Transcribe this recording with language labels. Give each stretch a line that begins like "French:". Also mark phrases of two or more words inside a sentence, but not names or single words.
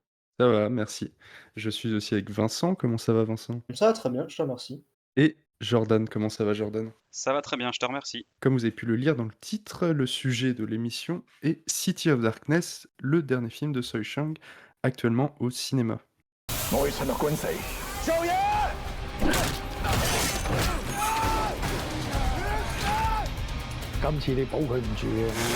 French: Ça va, merci. Je suis aussi avec Vincent. Comment ça va Vincent? Ça va très bien, je te remercie. Et Jordan. Comment ça va Jordan? Ça va très bien, je te remercie. Comme vous avez pu le lire dans le titre, le sujet de l'émission est City of Darkness, le dernier film de Tsui Chang, actuellement au cinéma.
Cantonese: 我會趁落官死。做嘢！今次你保佢唔住嘅。